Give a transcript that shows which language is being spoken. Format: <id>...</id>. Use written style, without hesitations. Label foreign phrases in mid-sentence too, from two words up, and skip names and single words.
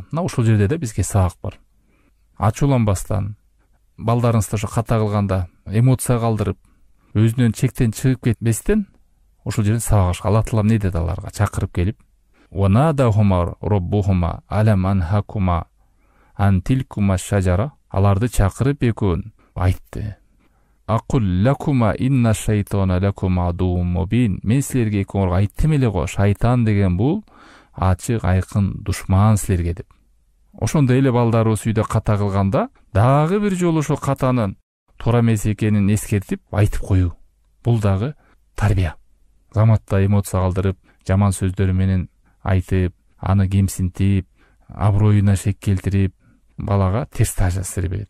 <ky>Мына ушул жерде да бизге сабак бар. Ачууланбастан, балдарыңызды ошо ката кылганда эмоция калдырып, өзүнөн чектен чыгып кетпестен ошол жерден сабак. Аллах Таалам не деди аларга? Чакырып келип:</ky> <ar>"ونادَاهما ربهما ألم أنهكما عن تلكما الشجرة".</ar> <ky>Аларды чакырып экөөн айтты:</ky> <ar>"أقل لكما إن الشيطان لكما عدو مبين".</ar> <ky>Мен силерге экөөңөргө айттым эле го, шайтан деген бул ачык айкын душман силерге деп. Ошондой эле балдарыбыз үйдө ката кылганда дагы бир жолу ошол катанын туура эмес экенин эскертип айтып коюу. Бул дагы тарбия. Заматта эмоция калдырып, жаман сөздөр менен айтып, аны кемсинтип, аброюна шек келтирип, балага терс таасир берет.</ky>